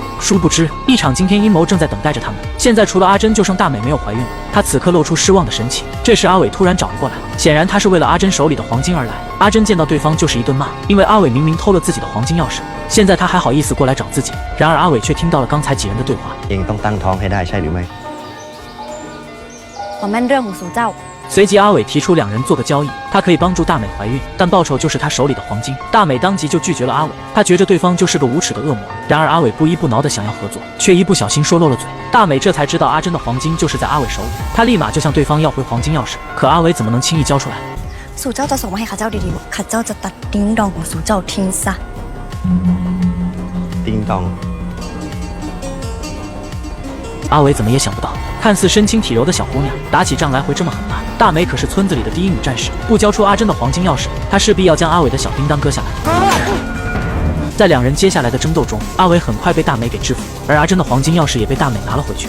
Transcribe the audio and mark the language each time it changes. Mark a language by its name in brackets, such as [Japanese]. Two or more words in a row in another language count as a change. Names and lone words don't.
[Chinese] 殊不知，一场惊天阴谋正在等待着他们。现在除了阿珍，就剩大美没有怀孕了。她此刻露出失望的神情。这时阿伟突然找了过来，显然他是为了阿珍手里的黄金而来。阿珍见到对方就是一顿骂，因为阿伟明明偷了自己的黄金钥匙，现在他还好意思过来找自己。然而阿伟却听到了刚才几人的对话。 [Thai] เองต้องตั้งท้องให้ได้ใช่หรือไม่ 我们เรื่องของสู่เจ้า [Chinese] 随即阿伟提出两人做个交易，他可以帮助大美怀孕，但报酬就是他手里的黄金。大美当即就拒绝了阿伟，他觉着对方就是个无耻的恶魔。然而阿伟不依不挠的想要合作，却一不小心说漏了嘴。大美这才知道阿珍的黄金就是在阿伟手里，他立马就向对方要回黄金钥匙。可阿伟怎么能轻易交出来？ [Thai] สู่เจ้าจะส่งมาให้ข้าเจ้าดีๆข้าเจ้าจะตัดดิ้งดองของสู่เจ้าทิ้งซะ [Chinese] 叮当阿伟怎么也想不到，看似身轻体柔的小姑娘，打起仗来会这么狠辣。大美可是村子里的第一女战士，不交出阿珍的黄金钥匙，她势必要将阿伟的小叮当割下来。在两人接下来的争斗中，阿伟很快被大美给制服，而阿珍的黄金钥匙也被大美拿了回去。